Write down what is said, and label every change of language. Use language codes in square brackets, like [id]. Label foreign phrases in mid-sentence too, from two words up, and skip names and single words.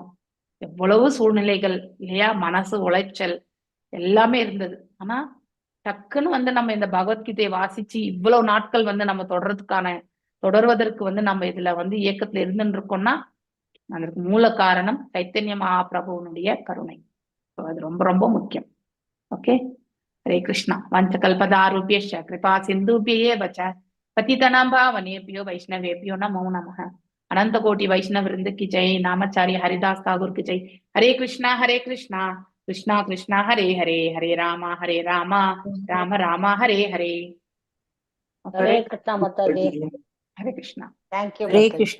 [ta] எவ்வளவு சூழ்நிலைகள் இல்லையா? மனசு உளைச்சல் எல்லாமே இருந்தது. ஆனா டக்குன்னு நம்ம இந்த பகவத்கீதையை வாசிச்சு இவ்வளவு நாட்கள் நம்ம தொடர்வதற்கு நம்ம இதுல இயக்கத்துல இருந்துட்டு இருக்கோம்னா அதற்கு மூல காரணம் சைத்தன்ய மகாபிரபுவனுடைய கருணை. அது ரொம்ப ரொம்ப முக்கியம். ஓகே, [hi] हरे कृष्णा। [sa] वंशकल्पदारुभ्यश्च कृपा सिन्धुभ्येव च पतितानां पावनेभ्यो वैष्णवेभ्यो नमो नमः। [hi] अनंत कोटि वैष्णव वृंद की जय। नामाचार्य हरिदास ठाकुर की जय। हरे कृष्णा कृष्णा कृष्णा हरे हरे, हरे राम राम राम हरे हरे। हरे कृष्णा माताजी। हरे कृष्णा। [en] thank you [hi] हरे कृष्ण।